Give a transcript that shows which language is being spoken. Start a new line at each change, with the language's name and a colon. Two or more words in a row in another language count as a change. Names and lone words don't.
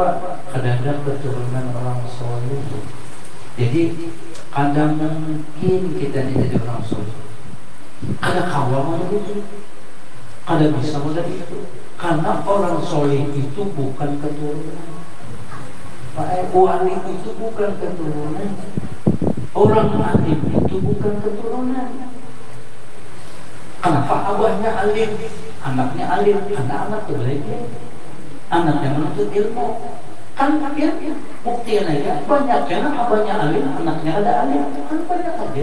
Indonesian: Kadang-kadang keturunan orang soleh. Jadi kadang mungkin kita jadi orang soleh. Ada kawan itu, ada bisa dari itu. Karena orang soleh itu bukan keturunan. Wali itu bukan keturunan. Orang alim itu bukan keturunan. Kenapa abahnya alim, anaknya alim, anak-anak belajar, anaknya menuntut ilmu, kan dia buktian aja banyak karena abahnya alim, anaknya ada alim, kan banyak aja.